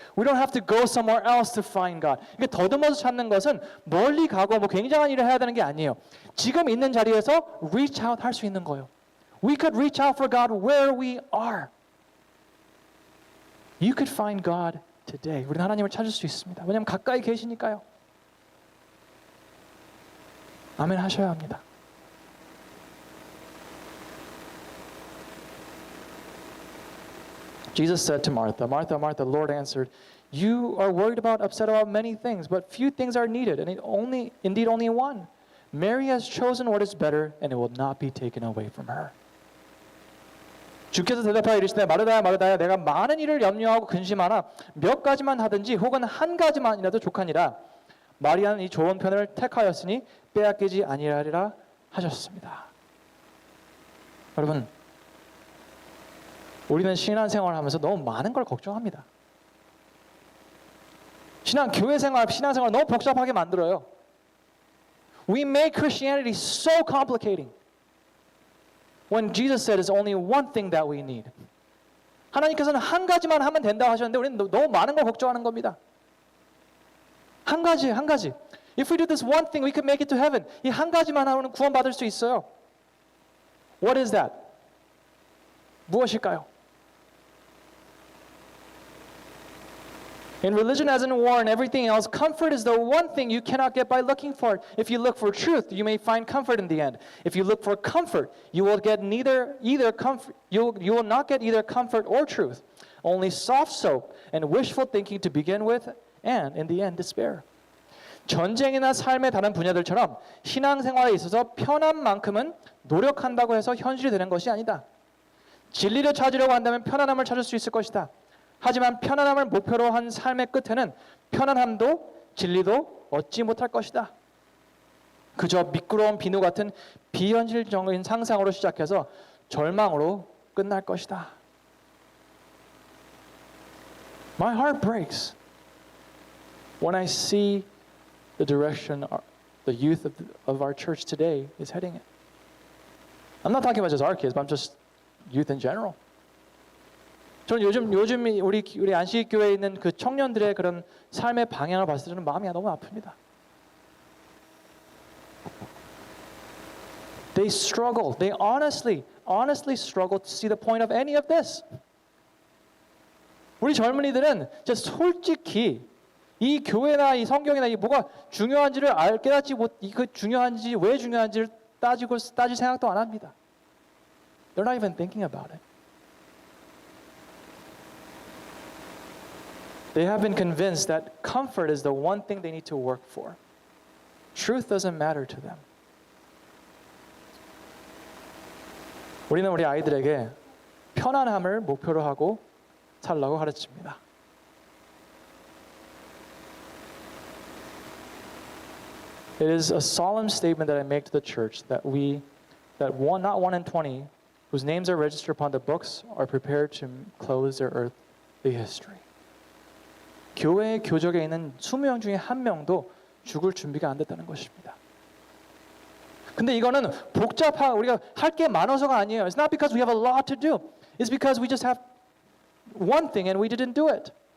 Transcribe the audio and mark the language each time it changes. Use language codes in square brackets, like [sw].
[en] We don't have to go somewhere else to find God. [ko] 이게 더듬어서 찾는 것은 멀리 가고 뭐 굉장한 일을 해야 되는 게 아니에요. 지금 있는 자리에서 reach out 할 수 있는 거예요. [en] We could reach out for God where we are. You could find God today. [ko] 우리는 하나님을 찾을 수 있습니다. 왜냐하면 가까이 계시니까요. 아멘 하셔야 합니다. [en] Jesus said to Martha, Martha, Martha, the Lord answered, you are worried about, upset about many things, but few things are needed, and indeed only one. Mary has chosen what is better, and it will not be taken away from her. [ko] 주께서 대답하여 이르시되 마르다야 마르다야 내가 많은 일을 염려하고 근심하나 몇 가지만 하든지 혹은 한 가지만이라도 족하니라. 마리아는 이 좋은 편을 택하였으니 빼앗기지 아니하리라 하셨습니다. 여러분, 우리는 신앙생활을 하면서 너무 많은 걸 걱정합니다. 신앙생활 너무 복잡하게 만들어요. [en] We make Christianity so complicating. When Jesus said it's only one thing that we need. [ko] 하나님께서는 한 가지만 하면 된다고 하셨는데 우리는 너무 많은 걸 걱정하는 겁니다. 한 가지. [en] If we do this one thing, we could make it to heaven. [ko] 이 한 가지만 하면 구원받을 수 있어요. [en] What is that? [ko] 무엇일까요? [en] In religion as in war and everything else, comfort is the one thing you cannot get by looking for it. If you look for truth, you may find comfort in the end. If you look for comfort, you will get either comfort. You will not get either comfort or truth. Only soft soap and wishful thinking to begin with, and in the end, despair. [ko] 전쟁이나 삶의 다른 분야들처럼 신앙생활에 있어서 편함만큼은 노력한다고 해서 현실이 되는 것이 아니다. 진리를 찾으려고 한다면 편안함을 찾을 수 있을 것이다. 하지만 편안함을 목표로 한 삶의 끝에는 편안함도 진리도 얻지 못할 것이다. 그저 미끄러운 비누 같은 비현실적인 상상으로 시작해서 절망으로 끝날 것이다. [en] My heart breaks when I see the direction the youth of our church today is heading in. I'm not talking about just our kids, but I'm just youth in general. [ko] 저는 요즘 우리 안식교회에 있는 그 청년들의 그런 삶의 방향을 봤을 때는 마음이 너무 아픕니다. [en] They struggle. They honestly struggle to see the point of any of this. [ko] 우리 젊은이들은 진짜 솔직히 이 교회나 이 성경이나 이 뭐가 중요한지를 깨닫지 그 중요한지 왜 중요한지를 따질 생각도 안 합니다. [en] They're not even thinking about it. They have been convinced that comfort is the one thing they need to work for. Truth doesn't matter to them. [ko] 우리는 우리 아이들에게 편안함을 목표로 하고 살라고 가르칩니다. [en] It is a solemn statement that I make to the church that not 1 in 20 whose names are registered upon the books are prepared to close their earthly history. [ko] 교회의 교적에 있는 20명 중에 한 명도 죽을 준비가 안 됐다는 것입니다. 근데 이거는 우리가 할 게 많아서가 아니에요. [en] It's not because we have a lot to do. It's because we just have one thing and we didn't do it.